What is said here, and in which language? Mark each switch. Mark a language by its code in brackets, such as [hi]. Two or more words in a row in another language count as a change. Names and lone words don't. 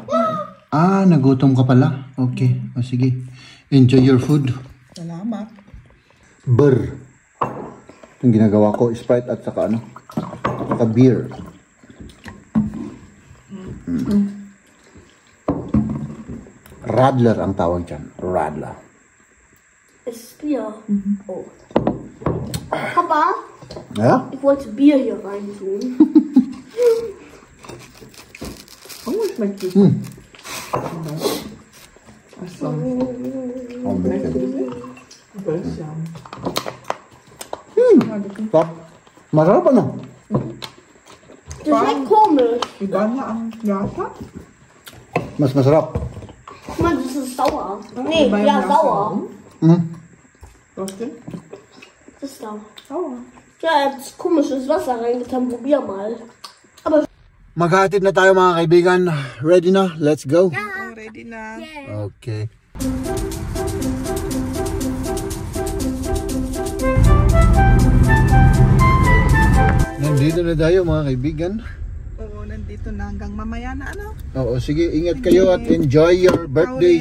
[tl] Nagutom ka pala. Okay. O sige. [en] Enjoy your food. [tl] Salamat. Burr. Yung ginagawa ko, Sprite at saka ano? Saka beer. Radler ang tawag dyan. Radler. [de] Ist Bier. Oh. Papa, Ja? ich wollte Bier hier rein tun. Oh, schmeckt gut. Achso. Ein bisschen. Böllchen. [tl] Stop. Masarap ano? [de] Das schmeckt komisch. [tl] Iba na ang lasa? Mas masarap. [de] Guck mal, das ist sauer. Nee, [tl] Iba yung [de] ja, [tl] lasa. [de] sauer. Was denn? Das ist sauer. Sauer. Ja, er hat komisches Wasser reingetan. Probier mal. Aber [tl] Maghatid na tayo, mga kaibigan. Ready na? [en] Let's go. [tl] Oh, ready na. Okay. Nandito na tayo, mga kaibigan. Oo, nandito na hanggang mamaya na ano? Oo, sige, ingat kayo at [en] enjoy your birthday